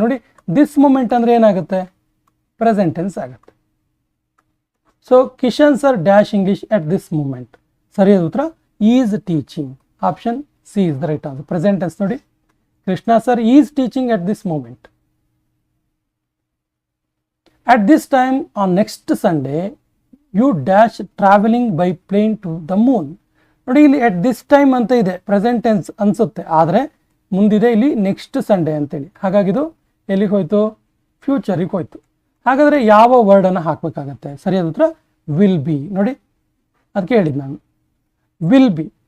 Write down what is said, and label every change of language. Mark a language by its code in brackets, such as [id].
[kn] ನೋಡಿ this moment ಅಂದರೆ ಏನಾಗುತ್ತೆ, ಪ್ರೆಸೆಂಟ್ ಟೆನ್ಸ್ ಆಗುತ್ತೆ. [en] So Kishan sir dash English at this moment. [kn] ಸರಿಯಾದ ಉತ್ತರ [en] Is teaching, option C is the right answer. Present tense ನೋಡಿ, Krishna sir is teaching at this moment. At this time on next Sunday, you dash traveling by plane to the moon. [kn] ನೋಡಿ ಇಲ್ಲಿ [en] at this time [kn] ಅಂತ ಇದೆ, present tense ಅನ್ಸುತ್ತೆ, ಆದರೆ ಮುಂದಿದೆ ಇಲ್ಲಿ next Sunday ಅಂತೇಳಿ. ಹಾಗಾಗಿ ಇದು ಎಲ್ಲಿಗೆ ಹೋಯ್ತು, ಫ್ಯೂಚರಿಗೆ ಹೋಯ್ತು. ಹಾಗಾದರೆ ಯಾವ ವರ್ಡನ್ನು ಹಾಕಬೇಕಾಗತ್ತೆ? ಸರಿಯಾದ ಉತ್ತರ [en] Will be. [kn] ನೋಡಿ ಅದಕ್ಕೆ ಹೇಳಿದ್ದು ನಾನು, ವಿಲ್ ಬಿ.